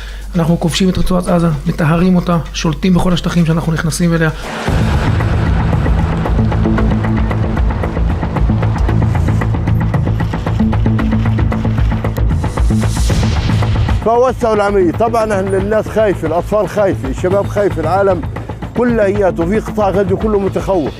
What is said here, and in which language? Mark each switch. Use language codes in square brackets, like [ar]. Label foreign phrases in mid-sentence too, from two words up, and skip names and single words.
[he] אנחנו כובשים את רצועת עזה, מטהרים אותה, שולטים בכל השטחים שאנחנו נכנסים אליה. [ar] فوسعوا العملية. طبعا الناس خايفة، الأطفال خايفة، الشباب خايف، العالم كله هيات، وفي قطاع غزة كله متخوف.